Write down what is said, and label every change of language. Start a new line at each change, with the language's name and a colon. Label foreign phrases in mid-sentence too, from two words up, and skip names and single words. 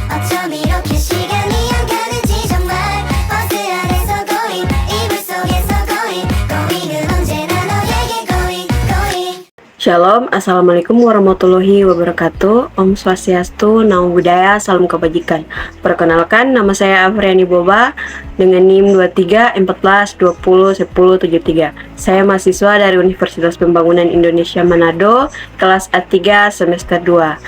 Korean: 어쩜 이렇게 시간이 안 가는지 정말 버스 안에서 고잉 이불 속에서 고잉은 언제나 너에게 고잉.
Arabic: Shalom, السلام عليكم ورحمة الله وبركاته.
Balinese: Om Swastiastu,
Pali: Namo Buddhaya,
Indonesian: Salam Kebajikan. Perkenalkan, nama saya Afriani Boba dengan NIM 23 14 20 10 73. Saya mahasiswa dari Universitas Pembangunan Indonesia Manado, kelas A3 semester 2.